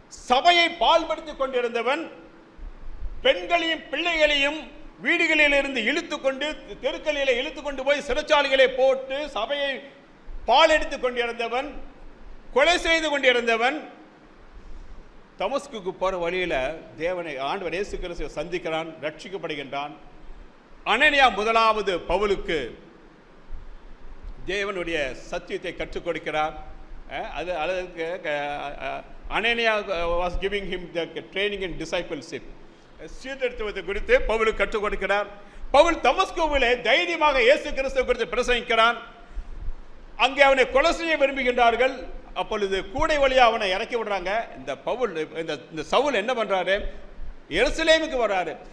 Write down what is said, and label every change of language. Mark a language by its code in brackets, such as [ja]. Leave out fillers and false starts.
[ta] சபையை பால்படுத்திக் கொண்டிருந்தவன் பெண்களையும் பிள்ளைகளையும் வீடுகளிலிருந்து இழுத்துக்கொண்டு தெருக்களில் இழுத்துக்கொண்டு போய் சிறைச்சாலைகளை போட்டு சபையை பால் எடுத்துக் கொண்டிருந்தவன், கொலை செய்து கொண்டிருந்தவன், தமஸ்குக்கு போற வழியில தேவனை ஆண்டவர் இயேசு கிறிஸ்துவை சந்திக்கிறான், ரட்சிக்கப்படுகின்றான். அனனியா முதலாவது பவுலுக்கு தேவனுடைய சத்தியத்தை கற்றுக் கொடுக்கிறார். அதுக்கு [en] Ananias was giving him the training in discipleship. [ta] சீர்திருத்துவது குறித்து பவுலுக்கு கற்றுக் கொடுக்கிறார். பவுல் தமஸ்குவிலே தைரியமாக இயேசு கிறிஸ்துவை குறித்து பிரசங்கிக்கிறான். அங்கே அவனை கொலை செய்ய விரும்புகின்றார்கள். அப்பொழுது கூடை வழியா அவனை இறக்கி விடுறாங்க. இந்த பவுல் இந்த சவுல் என்ன பண்றாரு? எருசலேமுக்கு வர்றாரு.